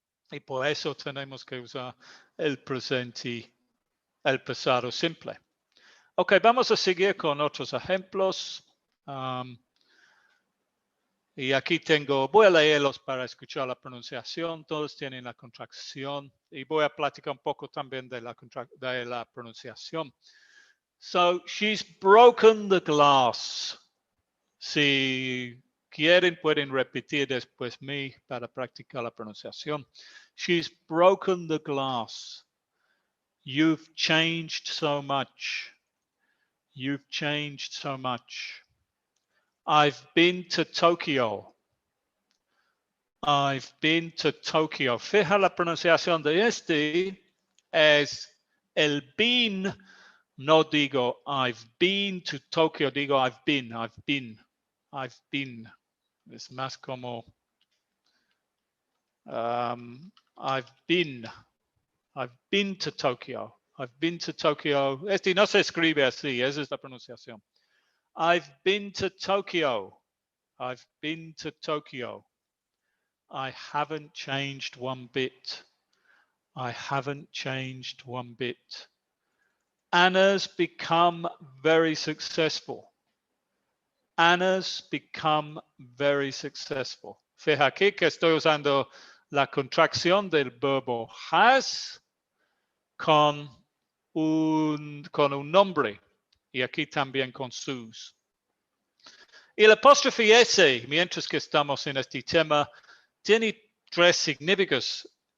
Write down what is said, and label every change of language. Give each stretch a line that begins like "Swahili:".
Spanish: Y por eso tenemos que usar el presente, el pasado simple. Ok, vamos a seguir con otros ejemplos. Y aquí voy a leerlos para escuchar la pronunciación. Todos tienen la contracción. Y voy a platicar un poco también de la pronunciación.
English: So, she's broken the glass.
Spanish: Si quieren, pueden repetir después mí para practicar la pronunciación.
English: She's broken the glass. You've changed so much. You've changed so much. I've been to Tokyo. I've been to Tokyo.
Spanish: Fija la pronunciación de este es el been. No digo
English: I've been to Tokyo,
Spanish: digo
English: I've been.
Spanish: Es más como
English: I've been to Tokyo. I've been to Tokyo.
Spanish: Este no se escribe así, esa es la pronunciación.
English: I've been to Tokyo. I've been to Tokyo. I haven't changed one bit. I haven't changed one bit. Anna's become very successful. Anna's become very successful.
Spanish: Fija aquí que estoy usando la contracción del verbo has con un nombre. Y aquí también con sus. Y el apóstrofe S, mientras que estamos en este tema, tiene tres significados.